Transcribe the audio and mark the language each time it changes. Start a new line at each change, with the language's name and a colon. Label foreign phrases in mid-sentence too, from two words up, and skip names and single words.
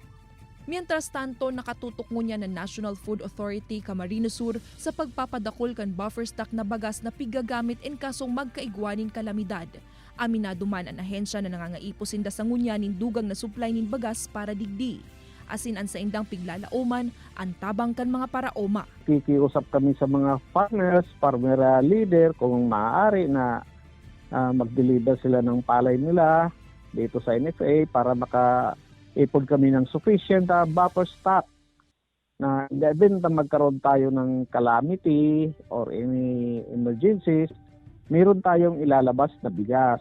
Spanish: Mientras tanto,
Bikol: nakatutok ngunya ng National Food Authority Camarines Sur sa pagpapadakol kan
English: buffer stock
Bikol: na bagas na pigagamit in kasong magkaigwanin kalamidad. Aminado man ang ahensya na nangangaiposinda sa ngunya nin dugang na supply nin bagas para digdi. Asin ang sa indang piglalauman, ang tabang kan mga paraoma.
Filipino: Kikiusap kami sa mga
English: farmers, farmer leader
Filipino: kung maaari na mag-deliver sila ng palay nila dito sa NFA para makaipon kami ng
English: sufficient buffer stock
Filipino: na even na magkaroon tayo ng
English: calamity or any emergencies,
Filipino: meron tayong ilalabas na bigas.